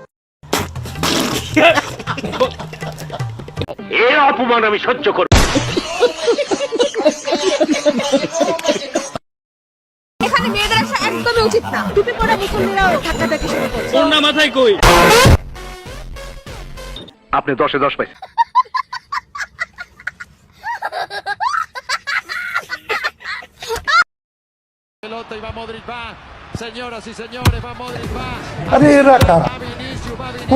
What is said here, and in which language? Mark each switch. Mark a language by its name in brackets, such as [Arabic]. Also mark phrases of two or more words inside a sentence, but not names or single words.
[Bangla] এর অপমান আমি সহ্য করব। এখানে মেয়েদের আসা একদমই উচিত না। টুপি পরা মুসল্লিরাও ধাক্কাধাক্কি শুরু করছে। ওর না মাথায় কই? আপনি 10-এ 10 পাইছেন। [Spanish] Pelota y va Modric, va. Señoras y señores, va Modric, va. [Bangla] আরে এরা কারা? [Spanish] Va Vinicius, va Vinicius.